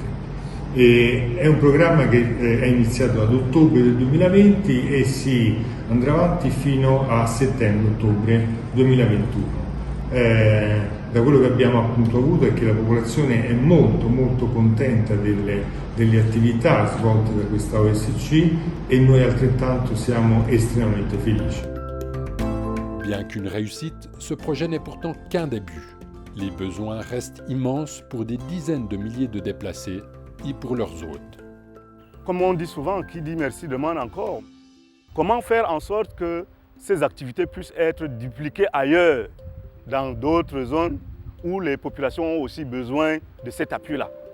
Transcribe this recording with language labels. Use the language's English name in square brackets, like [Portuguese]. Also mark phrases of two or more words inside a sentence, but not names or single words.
[Italian] È un programma che è iniziato ad ottobre del 2020 e si andrà avanti fino a settembre-ottobre 2021. Da quello che abbiamo appunto avuto è che la popolazione è molto contenta delle attività svolte da questa OSC e noi altrettanto siamo estremamente felici. [French] Bien qu'une réussite, ce projet n'est pourtant qu'un début. Les besoins restent immenses pour des dizaines de milliers de déplacés et pour leurs hôtes. Comme on dit souvent, qui dit merci demande encore. Comment faire en sorte que ces activités puissent être dupliquées ailleurs, dans d'autres zones où les populations ont aussi besoin de cet appui-là?